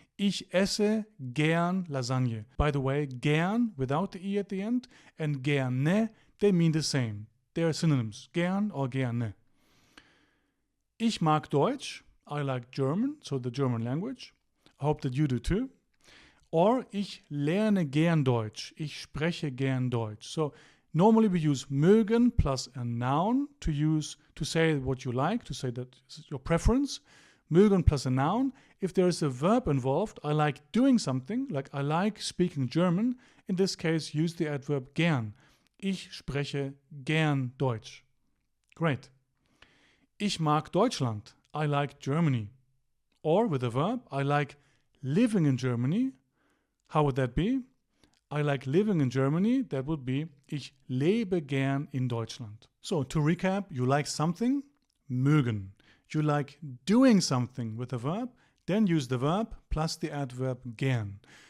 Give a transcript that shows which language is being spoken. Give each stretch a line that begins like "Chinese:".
German: Ich esse gern Lasagne.
English: By the way, gern without the e at the end and gerne, they mean the same. They are synonyms, gern or gerne.
German: Ich mag Deutsch.
English: I like German, so the German language. I hope that you do too.
German: Or ich lerne gern Deutsch. Ich spreche gern Deutsch.
English: So normally we use mögen plus a noun to say what you like, to say that it's your preference. Mögen plus a noun. If there is a verb involved, I like doing something, like I like speaking German. In this case, use the adverb gern.
German: Ich spreche gern Deutsch.
English: Great.
German: Ich mag Deutschland.
English: I like Germany. Or with a verb, I like living in Germany. How would that be? I like living in Germany. That would be
German: ich lebe gern in Deutschland.
English: So to recap, you like something, mögen. You like doing something with a verb, then use the verb plus the adverb gern.